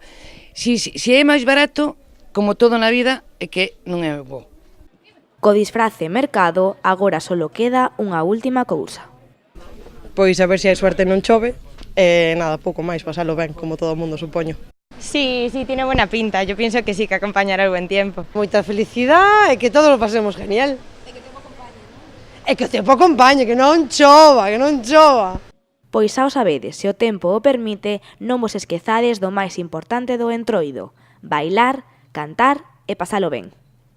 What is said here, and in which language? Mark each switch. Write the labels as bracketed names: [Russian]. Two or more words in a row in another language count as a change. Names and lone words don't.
[Galician] Si é máis barato, como todo na vida, é que non é bo. Co disfrace mercado, agora solo queda unha última cousa. Pois a ver se hai suerte non chove, e nada, pouco máis, pasalo ben, como todo o mundo, supoño. [Spanish] Sí, tiene buena pinta, yo pienso que sí, que acompañará el buen tiempo. [Galician] Moita felicidade e que todos [Spanish] lo pasemos genial. [Galician] E que o tempo acompañe, non? E que o tempo acompañe, que non chova. Pois xa o sabedes, se o tempo o permite, non vos esquezades do máis importante do entroido: bailar, cantar e pasalo ben.